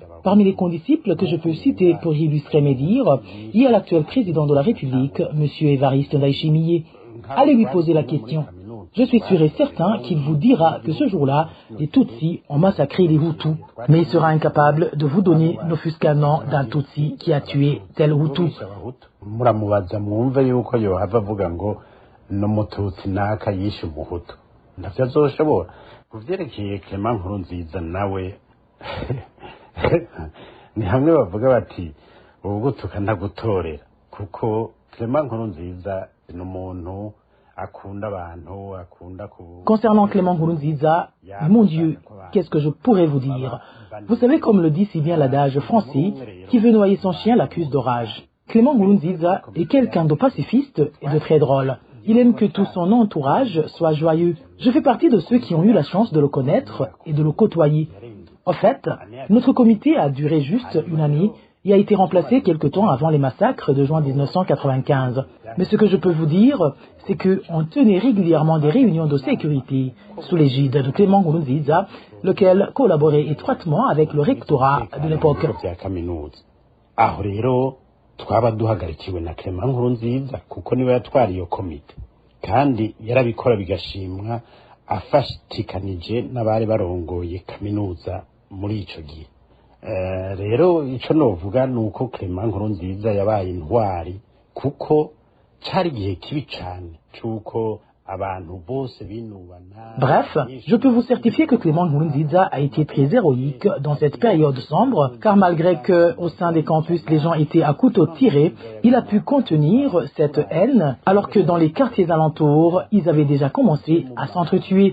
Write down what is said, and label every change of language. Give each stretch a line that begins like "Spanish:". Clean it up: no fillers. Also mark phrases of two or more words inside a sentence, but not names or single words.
French: Parmi les condisciples que je peux citer pour illustrer mes dires, il y a l'actuel président de la République, M. Evariste Ndayishimiye. Allez lui poser la question. Je suis sûr et certain qu'il vous dira que ce jour-là, les Tutsis ont massacré les Hutus. Mais il sera incapable de vous donner ne fût-ce qu'un nom d'un Tutsi qui a tué tel Hutu.
Rundi: Muramubaza mwumve yuko yohava avuga ngo n'umututsi naka yishe umuhutu. Ntavyo azoshobora. Kuvyerekeye Clément Nkurunziza nawe ni hamwe bavuga bati ubugutuka ntagutorera kuko Clément Nkurunziza ni umuntu.
French: Concernant Clément Nkurunziza, mon Dieu, qu'est-ce que je pourrais vous dire? Vous savez, comme le dit si bien l'adage français, qui veut noyer son chien l'accuse d'orage. Clément Nkurunziza est quelqu'un de pacifiste et de très drôle. Il aime que tout son entourage soit joyeux. Je fais partie de ceux qui ont eu la chance de le connaître et de le côtoyer. En fait, notre comité a duré juste une année et a été remplacé quelque temps avant les massacres de juin 1995. Mais ce que je peux vous dire, c'est qu'on tenait régulièrement des réunions de sécurité sous l'égide de Clément Nkurunziza, lequel collaborait étroitement avec le rectorat de l'époque.
Rundi: Aho rero twaba duhagarikiwe na Clément Nkurunziza kuko niwe yatwara iyo komite kandi yarabikora bigashimwa afashikanije n'abari barongoye kaminuza muri ico gihe. Rero ico novuga nuko Clément Nkurunziza yabaye intwari kuko cari gihe kibi cane cuko abantu bose binubana.
French: Bref, je peux vous certifier que Clément Nkurunziza a été très héroïque dans cette période sombre, car malgré que au sein des campus les gens étaient à couteau tiré, il a pu contenir cette haine, alors que dans les quartiers alentours, ils avaient déjà commencé à s'entretuer.